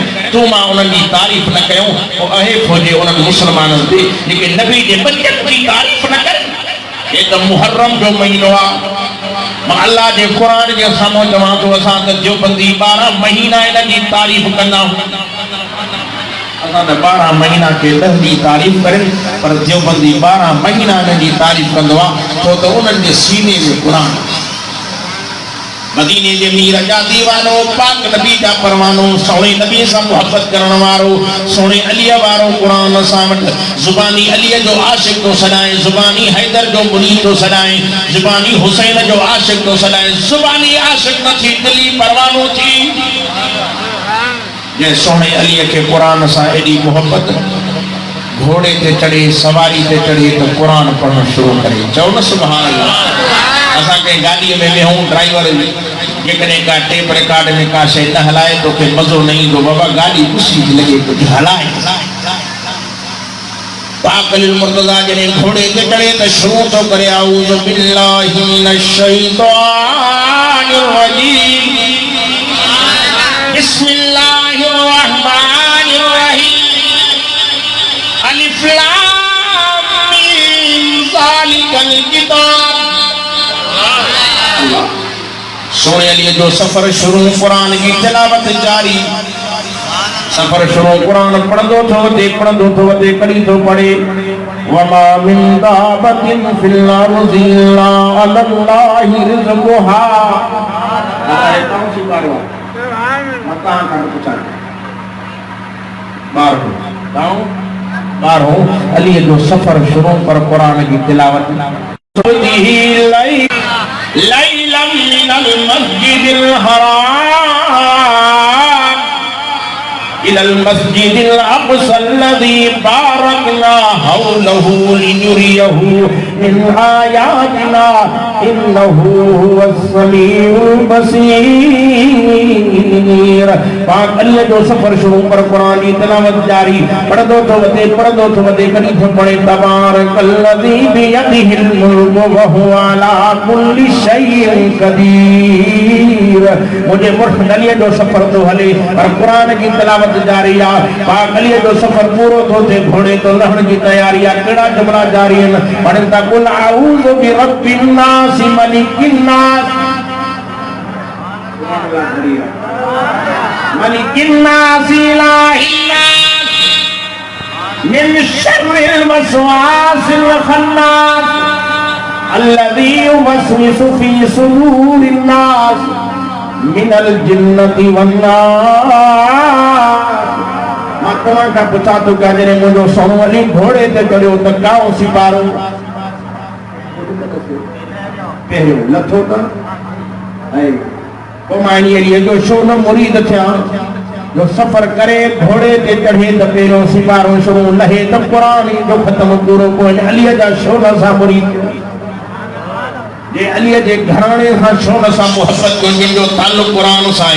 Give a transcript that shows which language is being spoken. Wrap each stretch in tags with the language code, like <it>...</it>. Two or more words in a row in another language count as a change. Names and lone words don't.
<sd>तूं मां उन्हनि जी तारीफ़ न कयूं पोइ अहेफ़ हुजे उन्हनि मुस्लमाननि ते जेके नबी जे बचनि जी तारीफ़ न करनि ये तो मुहर्रम जो महीनो आ अल्लाह जे कुरान जे साम्हूं चवां थो असां त जो बंदी 12 महीना इन जी तारीफ़ कंदा असां त 12 महीना के 10 जी तारीफ़ करें पर जो बंदी 12 महीना इन जी तारीफ़ कंदो आहे छो त उन्हनि जे सीने में कुरान मदीने जे मीर जा दीवानो पाक नबी जा परवानो सोने नबी सां मोहब्बत करण वारो सोने अली वारो कुरान सां वट जुबानी अली जो आशिक तो सदाए जुबानी हैदर जो मुरीद तो सदाए जुबानी हुसैन जो आशिक तो सदाए जुबानी आशिक न थी दिली परवानो थी जे सोने अली के कुरान सां एडी मोहब्बत घोड़े ते चढ़े सवारी ते चढ़े तो कुरान पढ़ना शुरू करे चओ न</sd> <ar>سبحان الله</ar> <sd>असा के गाड़ी में वेहूं ड्राइवर जेकॾहिं का टेप रिकॉर्ड में का शइ न हलाए तोखे मज़ो न ईंदो बाबा गाड़ी ख़ुशी लॻे कुझु हलाए पाक अली मुर्तज़ा जॾहिं घोड़े ते चढ़े त शुरू थो करे</sd> <ar>أعوذ بالله من الشيطان الرجيم بسم الله الرحمن الرحيم الم ذلك الكتاب</ar> <sd>सोने अली जो सफर शुरू कुरान की तिलावत जारी सफर शुरू कुरान पढ़ंदो थो वधे कड़ी थो पढ़े</sd> <ar>وما من دابة في الأرض إلا الله رزقها</ar> <sd>बारो अली जो सफर शुरू पर कुरान की तिलावत</sd> <ar>ليلا من المسجد الحرام إلى المسجد الأقصى الذي باركنا حوله لنريه من آياتنا إنه هو السميع البصير</ar> <sd>पाक अली जो सफर शुरू पर कुरान की तिलावत जारी पढ़दो तो वदे कड़ी थो पढ़े</sd> <ar>تبارك الذي بيده الملك وهو على كل شيء قدير</ar> <sd>मुझे मुर्शिद अली जो सफर तो हले पर कुरान की तिलावत जारी आ पाक अली जो सफर पूरो तो थे घोड़े तो लहण की तैयारी आ केड़ा जुमला जारी है पढ़ता</sd> <ar>قل أعوذ برب الناس ملك الناس ملك الناس إله الناس من شر الوسواس الخناس الذي يوسوس في صدور الناس من الجنة والناس.</ar> <sd>मां तव्हां खां पुछां थो कि जॾहिं मुंहिंजो सोनो अली घोड़े ते चढ़ियो त काओ सिपारो पहिरियों लथो त ऐं पोइ मां इन्हीअ जो छो न मुरीद थिया जो सफ़र करे घोड़े ते चढ़े त पहिरियों सिपारो छो लहे त क़ुरान जो ख़त्म पूरो पोइ अलीअ जा छो न असां मुरीद जे अलीअ जे घराणे सां छो न असां मुहबत कयूं जंहिंजो ताल्लुक़ क़ुरान सां आहे।</sd>